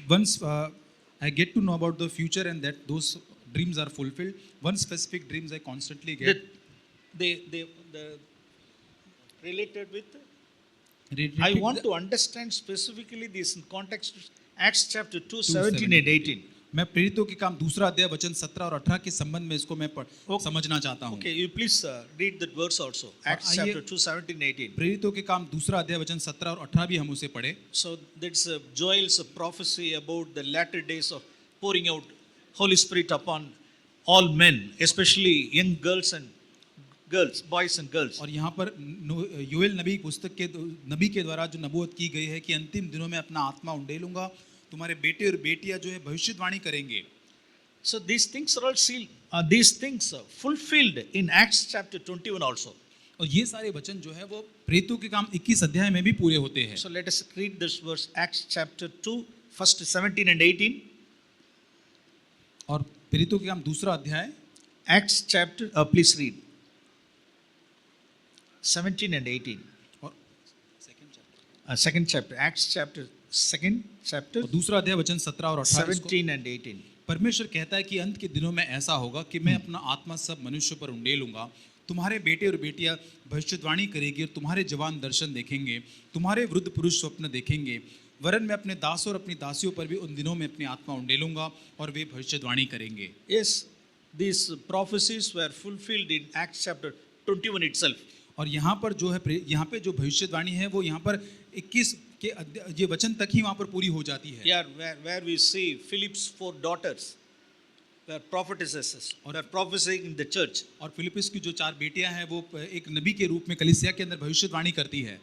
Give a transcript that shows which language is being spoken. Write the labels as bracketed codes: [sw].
[en] once I get to know about the future and that those dreams are fulfilled, one specific dreams I constantly get. The related with. Repeat I want the- to understand specifically this in context of Acts chapter 2, 17 and 18. [hi] मैं प्रेरितों के काम 2 अध्याय वचन 17 और 18 के संबंध में इसको मैं समझना चाहता हूँ। [en] Okay, you please read that verse also. Acts [hi] आइए- [en] chapter 2, 17 and 18. [hi] प्रेरितों के काम 2 अध्याय वचन 17 और 18 भी हम उसे पढ़े। [en] So that's Joel's prophecy about the latter days of pouring out Holy Spirit upon all men, especially young girls, boys and girls. [hi] और यहाँ पर योएल नबी पुस्तक के नबी के द्वारा जो नबूवत की गई है कि अंतिम दिनों में अपना आत्मा उंडेलूंगा, तुम्हारे बेटे और बेटियां जो है भविष्यवाणी करेंगे। [en] So these things are all sealed. These things are fulfilled in Acts chapter 21 also. [hi] और ये सारे वचन जो है वो प्रेरितों के काम 21 अध्याय में भी पूरे होते हैं। [en] So let us read this verse, Acts chapter 2, first 17 and 18. [hi] और प्रेरितों के काम 2 अध्याय [en] Acts chapter, please read. 17 and 18. [hi] और [en] Second chapter, Acts chapter, second chapter, [hi] 2 अध्याय वचन 17 और 18 इसको- [en] 17 and 18. [hi] परमेश्वर कहता है कि अंत के दिनों में ऐसा होगा कि मैं अपना आत्मा सब मनुष्य पर उंडेलूंगा, तुम्हारे बेटे और बेटियां भविष्यवाणी करेगी और तुम्हारे जवान दर्शन देखेंगे, तुम्हारे वृद्ध पुरुष स्वप्न देखेंगे, वरन मैं अपने दासों और अपनी दासियों पर भी उन दिनों में अपनी आत्मा उंडेलूंगा और वे भविष्यवाणी करेंगे। [en] Yes, these prophecies were fulfilled in Acts chapter 21 itself. [hi] और यहाँ पर जो है यहाँ पे जो भविष्यवाणी है वो यहाँ पर 21 के ये वचन तक ही वहाँ पर पूरी हो जाती है। [en] Here, where we see Philip's 4 daughters were prophetesses or are prophesying in the church. [hi] और फिलिपिस की जो 4 बेटियां हैं वो एक नबी के रूप में कलीसिया के अंदर भविष्यवाणी करती है।